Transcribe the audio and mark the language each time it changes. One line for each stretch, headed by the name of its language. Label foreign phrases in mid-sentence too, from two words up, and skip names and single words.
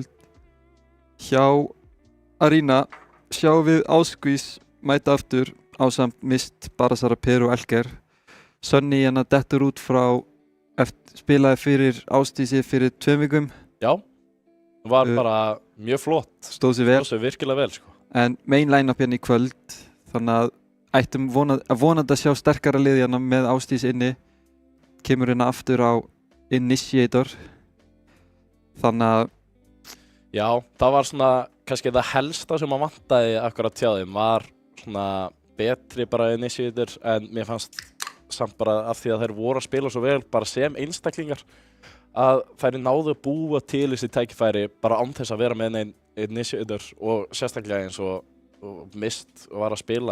Icelandic: Hjá Arena sjáum við Áskvís mæta aftur ásamt Mist, Barasara, Per og Elger. Sunny hérna dettur út frá spilaði fyrir Ástísi fyrir 2 vikum. Já, var bara mjög flott. Stóð sig vel. Stóð sig virkilega vel, sko. En
English: main line-up
Icelandic: hérna í kvöld, þannig að ættum vonandi að sjá sterkara lið hérna með Ásdís inni. Kemur hérna aftur á Initiator. Þannig að já, það var svona kannski það helsta sem að vantaði akkurat hjá þeim var svona betri bara Initiator, en mér fannst samt bara af því að þær voru að spila svo vel bara sem einstaklingar að þær náðu að búa til þessi tækifæri bara án þess að vera með einn Initiator, og sérstaklega eins og Mist var að spila.